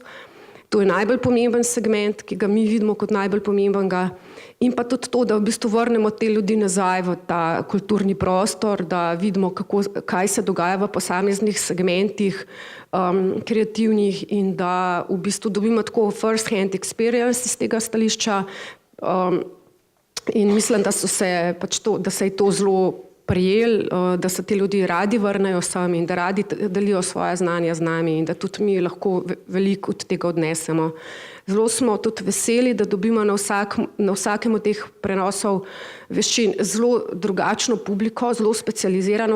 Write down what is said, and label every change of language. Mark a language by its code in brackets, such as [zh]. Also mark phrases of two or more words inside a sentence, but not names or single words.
[sl] To je najbolj pomemben segment, ki ga mi vidimo kot najbolj pomembenega. In pa tudi to, da v bistvu vrnemo te ljudi nazaj v ta kulturni prostor, da vidimo, kaj se dogaja v posameznih segmentih kreativnih in da v bistvu dobimo tako [en] first hand experience [sl] iz tega stališča. In mislim, da se je to zelo prijel, da se ti ljudje radi vrnejo sem in da radi delijo svoje znanja z nami in da tudi mi lahko veliko od tega odnesemo. Zelo smo tudi veseli, da dobimo na vsakem od teh prenosov veščin zelo drugačno publiko, zelo specializirano.